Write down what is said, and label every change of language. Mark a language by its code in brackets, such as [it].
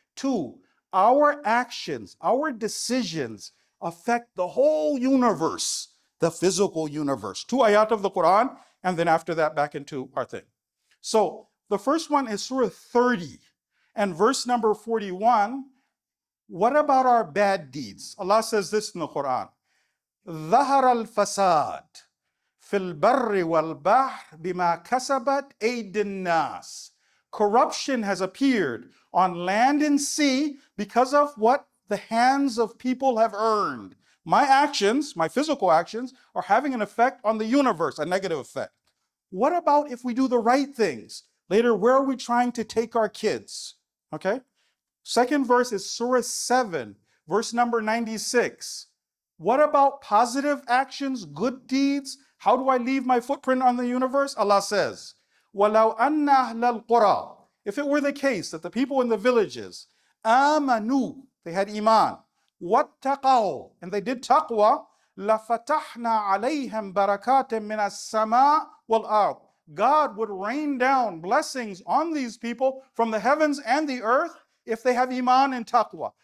[en] 2, our actions, our decisions affect the whole universe, the physical universe. 2 ayat of the Quran, and then after that back into our thing. So the first one is Surah 30 and verse number 41. What about our bad deeds? Allah says this in the Quran. [ar] ظهر الفساد في البر والبحر بما كسبت أيدي الناس. [en] Corruption has appeared on land and sea because of what the hands of people have earned. My actions, my physical actions, are having an effect on the universe, a negative effect. What about if we do the right things? Later, where are we trying to take our kids? Okay? Second verse is Surah 7, verse number 96. What about positive actions, good deeds? How do I leave my footprint on the universe? Allah says, [ar] وَلَوْ أَنَّ أَهْلَ الْقُرَىٰ. [en] If it were the case that the people in the villages, [ar] آمَنُوا, [en] they had iman, [ar] وَاتَّقَوْا, [en] and they did taqwa, [ar] لَفَتَحْنَا عَلَيْهِمْ بَرَكَاتٍ مِّنَ السَّمَاءِ وَالْأَرْضِ. [en] God would rain down blessings on these people from the heavens and the earth if they have iman and taqwa.